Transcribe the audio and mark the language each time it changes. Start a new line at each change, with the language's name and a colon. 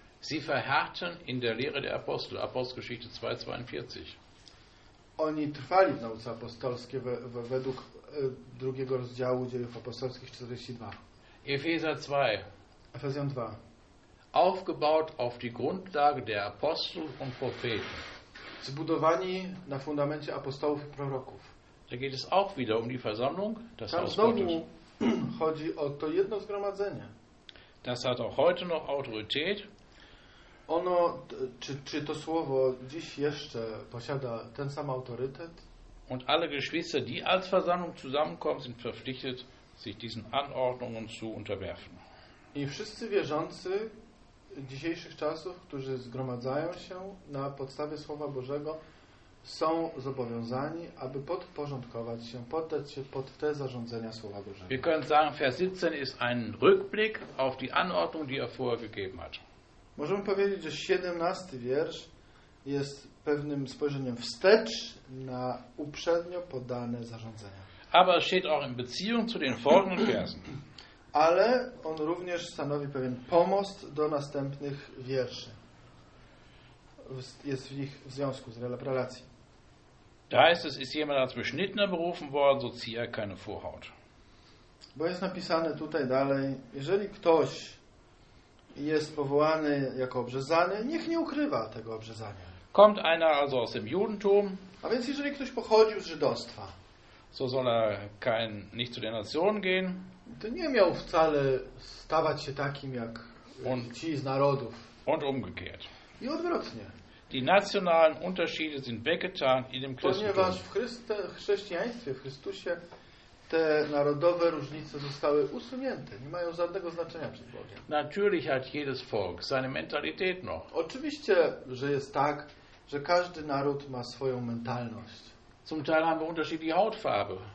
German: Sie verharrten in der Lehre der Apostel, Apostelgeschichte 2:42.
Polish: Oni trwali w nauce apostolskiej według drugiego rozdziału Dziejów Apostolskich 42. Efezjan 2. Efezjan 2.
German: Aufgebaut auf die Grundlage der Apostel und Propheten.
Polish: Zbudowani na fundamencie apostołów i proroków.
German: Da geht es auch wieder um die Versammlung, das Haus Gottes.
Polish: Chodzi o to jedno zgromadzenie.
German: Das hat auch heute noch Autorität.
Polish: Ono, czy to słowo dziś jeszcze posiada ten sam autorytet?
German: Und alle Geschwister, die als Versammlung zusammenkommen, sind verpflichtet, sich diesen Anordnungen zu unterwerfen.
Polish: I wszyscy wierzący dzisiejszych czasów, którzy zgromadzają się na podstawie Słowa Bożego, są zobowiązani, aby podporządkować się, poddać się pod te zarządzenia Słowa Bożego.
German: Wir können sagen, Vers 17 ist ein Rückblick auf die Anordnung, die er vorher gegeben hat.
Polish: Możemy powiedzieć, że 17 wiersz jest pewnym spojrzeniem wstecz na uprzednio podane zarządzenia.
German: Aber es steht auch in Beziehung zu den folgenden Versen.
Polish: Ale on również stanowi pewien pomost do następnych wierszy. jest w nich w związku, z relacji.
German: Da heißt es, ist jemand als Beschnittener berufen worden, so ziehe er keine Vorhaut.
Polish: Bo jest napisane tutaj dalej, jeżeli ktoś jest powołany jako obrzezany, niech nie ukrywa tego obrzezania.
German: Kommt einer also aus dem Judentum,
Polish: a więc jeżeli ktoś pochodził z Żydostwa,
German: so soll er kein, nicht zu den Nationen gehen,
Polish: to nie miał wcale stawać się takim jak und, ci z narodów.
German: Und umgekehrt.
Polish: I odwrotnie.
German: Die nationalen Unterschiede sind weggetan in dem Christentum.
Polish: Ponieważ w chrześcijaństwie, w Chrystusie, te narodowe różnice zostały usunięte. Nie mają żadnego znaczenia przed Bogiem.
German: Natürlich hat jedes Volk seine Mentalität noch.
Polish: Oczywiście, że jest tak, że każdy naród ma swoją mentalność.
German: Zum Teil haben wir unterschiedliche Hautfarbe.